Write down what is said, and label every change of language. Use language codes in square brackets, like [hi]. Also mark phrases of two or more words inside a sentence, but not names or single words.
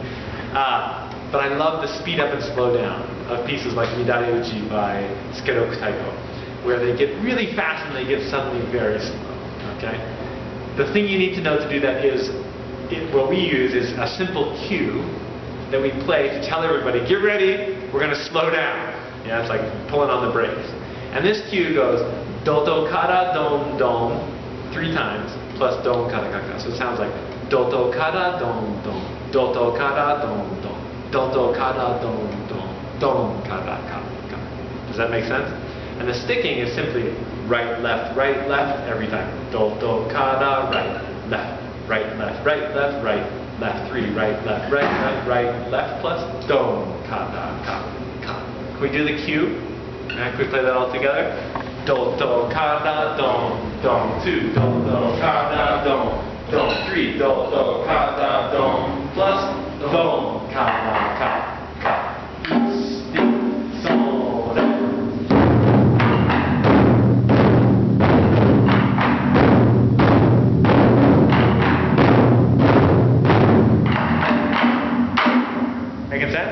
[en] But I love the speed up and slow down of pieces like Midare Uchi by Skeroku Taiko, where they get really fast and they get suddenly very slow. Okay? The thing you need to know to do that is, what we use is a simple cue that we play to tell everybody, get ready, we're going to slow down. Yeah, it's like pulling on the brakes. And this cue goes, do do kara don don, 3 times, plus don kara kaka. So it sounds like, do do kara don don, do do kara don don, do do kara don don, don kara kaka. Does that make sense? And the sticking is simply right, left, every time. Do do kara, right, left, right, left, right, left, 3, right, left, plus don, ka, da, ka, ka. Can we do the cue? Yeah, can we play that all together? Do, do, ka, da, dom, dom, 2, do, do, ka, da, dom, dom, 3, do, do, ka, da, dom, plus, dom, ka, da, ka, ka, si, sol, re. Making sense?